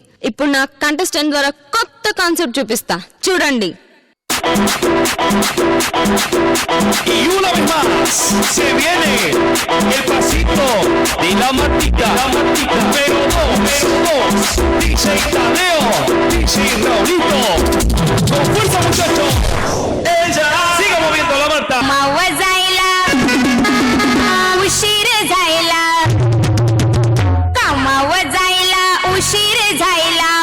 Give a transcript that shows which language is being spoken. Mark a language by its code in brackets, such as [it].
[te] ఇప్పుడు నా కంటెస్టెంట్ ద్వారా కొత్త కాన్సెప్ట్ చూపిస్తా, చూడండి. [es] Y una vez más se viene el pasito de la Martica. Pero dos, DJ Tadeo, DJ Raulito. Con fuerza, muchachos. Ella siga moviendo la Marta. [mr] मावा जायला उशीर झायला, कामावर जायला उशीर झायला.